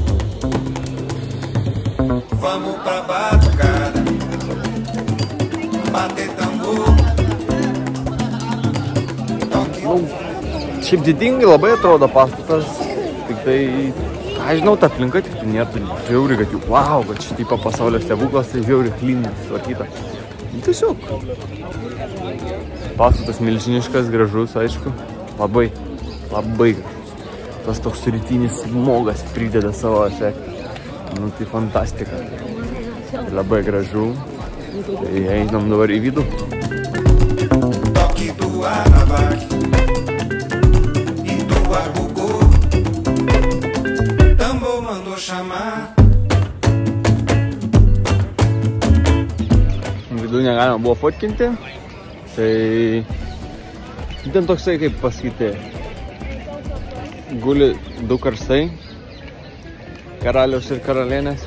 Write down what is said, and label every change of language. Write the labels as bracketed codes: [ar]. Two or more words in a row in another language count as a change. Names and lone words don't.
[pt] Vamos pra batucada, bater tambor, toque do... [lt] Šiaip didingai labai atrodo pastatas, tik tai, ką žinau, ta aplinka tik nėra žiauri, kad jau, wow, kad šitipa pasaulio stebuklas, tai žiauri klinas, sutvarkyta. Tiesiog. Pastatas milžiniškas, gražus, aišku, labai gražus. Tas toks rytinis smogas prideda savo efektą. Nu, tai fantastika. Tai labai gražu. Tai einam dabar į vidų. [pt] Toque do atabaque e do agogô. Tambor mandou chamar. [lt] Vidų negalima buvo fotkinti. Tai ten toksai, kaip pasakyti, guli du karstai, karaliaus ir karalienės.